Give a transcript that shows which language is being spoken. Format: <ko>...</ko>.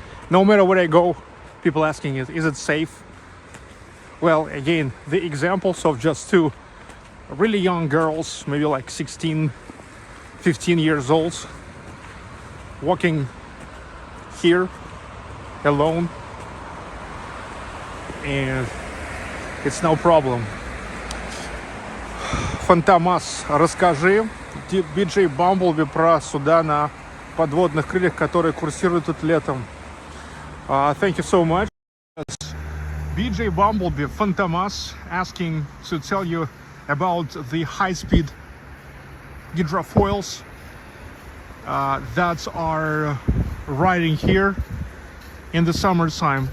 <en>No matter where I go, people asking is it safe? Well, again, the examples of just two really young girls, maybe like 16, 15 years old, walking here alone, and it's no problem.</en> <ru>Фантомас, расскажи BJ Bumblebee про суда на подводных крыльях, которые курсируют тут летом.</ru> <en>Thank you so much. BJ Bumblebee, Fantomas, asking to tell you about the high-speed hydrofoils that are riding here in the summertime.</en>